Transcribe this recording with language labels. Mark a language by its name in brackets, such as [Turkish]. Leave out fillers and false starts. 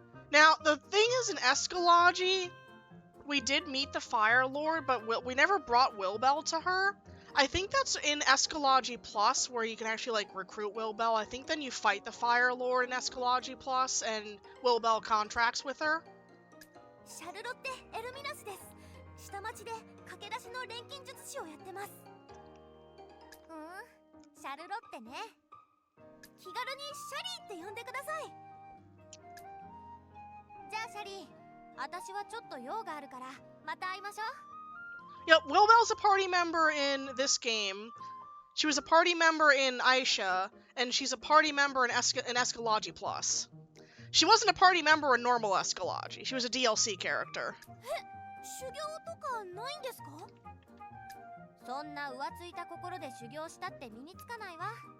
[English] Now, the thing is, in Escalology, we did meet the Fire Lord, but we never brought Wilbell to her. I think that's in Escalology Plus, where you can actually, like, recruit Wilbell. I think then you fight the Fire Lord in Escalology Plus, and Wilbell contracts with her. [Japanese] シャルロッテ・エルミナスです。下町で駆け出しの錬金術師をやってます。シャルロッテね。気軽にシャリーって呼んでください。じゃあシャリー、私はちょっと用があるからまた会いましょう。 [English] Yep, Wilbell's a party member in this game. She was a party member in Aisha, and she's a party member in Escalology Plus. She wasn't a party member in normal Escalology. She was a DLC character. [Japanese] 修行とかないんですか？そんな浮ついた心で修行したって身につかないわ。